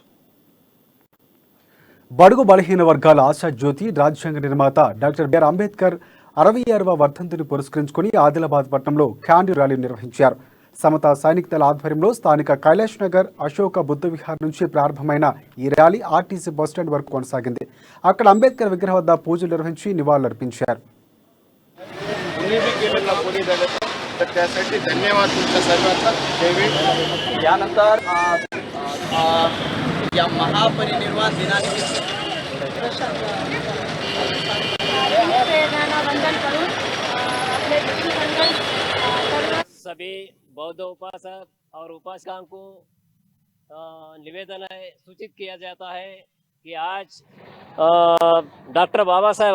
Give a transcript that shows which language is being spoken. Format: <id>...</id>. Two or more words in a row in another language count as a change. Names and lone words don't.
<te>బడుగు బలహీన వర్గాల ఆశాజ్యోతి రాజ్యాంగ నిర్మాత డాక్టర్ బిఆర్ అంబేద్కర్ 66వ వర్ధంతిని పురస్కరించుకుని ఆదిలాబాద్ పట్టణంలో</te> <en>candle rally</en> <te>నిర్వహించారు. సమతా సైనిక దళ ఆధ్వర్యంలో స్థానిక కైలాష్ నగర్ అశోక బుద్ధ విహార్ నుంచి ప్రారంభమైన ఈ ర్యాలీ ఆర్టీసీ బస్టాండ్ వరకు కొనసాగింది. అక్కడ అంబేద్కర్ విగ్రహం వద్ద పూజలు నిర్వహించి నివాళులర్పించారు.</te> <mr>या महापरिनिर्वाण दिनानिमित्त</mr> <hi>सभी बौद्ध उपासक और उपासकाओं को निवेदन है, सूचित किया जाता है कि आज डॉक्टर बाबा साहेब</hi>